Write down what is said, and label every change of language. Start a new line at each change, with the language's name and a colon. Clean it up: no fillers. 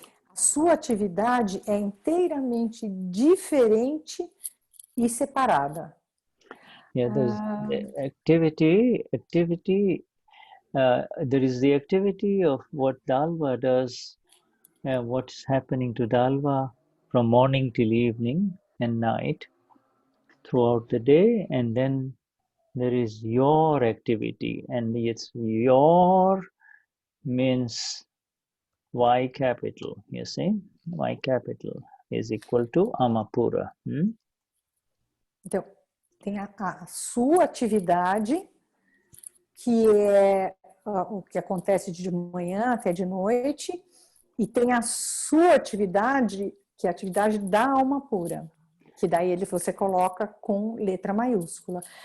Portuguese: A sua atividade é inteiramente diferente e separada.
English: Yeah, there's the activity, there is the activity of what Dalva does, what's happening to Dalva from morning till evening and night throughout the day, and then there is your activity, and it's your means Y capital, you see, Y capital is equal to Amapura.
Portuguese: Então, tem a sua atividade, que é o que acontece de manhã até de noite, e tem a sua atividade, que é a atividade da alma pura, que daí você coloca com letra maiúscula.